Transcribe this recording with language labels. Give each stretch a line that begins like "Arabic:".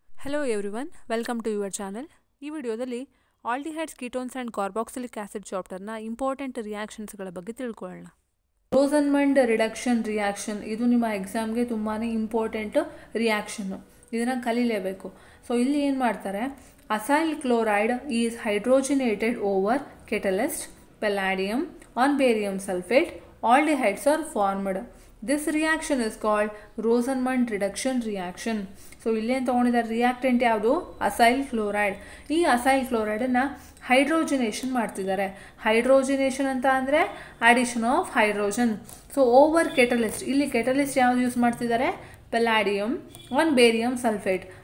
English: Hello everyone, welcome to your channel.
Kannada: ಈ ವಿಡಿಯೋದಲ್ಲಿ aldehydes ketones and carboxylic acid ಚಾಪ್ಟರ್ನ important ರಿಯಾಕ್ಷನ್ಸ್ಗಳ ಬಗ್ಗೆ ತಿಳ್ಕೊಳ್ಳೋಣ. ರೋಸನ್ಮಂಡ್ ರಿಡಕ್ಷನ್ ರಿಯಾಕ್ಷನ್ ಇದು ನಿಮ್ಮ ಎಕ್ಸಾಮ್ಗೆ ತುಂಬಾ ಇಂಪಾರ್ಟೆಂಟ್ ರಿಯಾಕ್ಷನ್ನು, ಇದನ್ನು ಕಲೀಲೇಬೇಕು. ಸೊ ಇಲ್ಲಿ ಏನು ಮಾಡ್ತಾರೆ,
English: Acyl chloride is hydrogenated over catalyst palladium on barium sulphate, aldehydes are formed. This reaction is called Rosenmund reduction reaction.
Kannada: So ಇಲ್ಲೇನು ತೊಗೊಂಡಿದ್ದಾರೆ, ರಿಯಾಕ್ಟೆಂಟ್ ಯಾವುದು, ಅಸೈಲ್ ಕ್ಲೋರೈಡ್. ಈ ಅಸೈಲ್ ಕ್ಲೋರೈಡನ್ನು ಹೈಡ್ರೋಜಿನೇಷನ್ ಮಾಡ್ತಿದ್ದಾರೆ.
English: Hydrogenation ಅಂತ ಅಂದರೆ addition of hydrogen.
Kannada: So over catalyst, ಇಲ್ಲಿ ಕೆಟಲಿಸ್ಟ್ ಯಾವುದು ಯೂಸ್ ಮಾಡ್ತಿದ್ದಾರೆ, ಪೆಲ್ಲಾಡಿಯಮ್ on barium sulphate.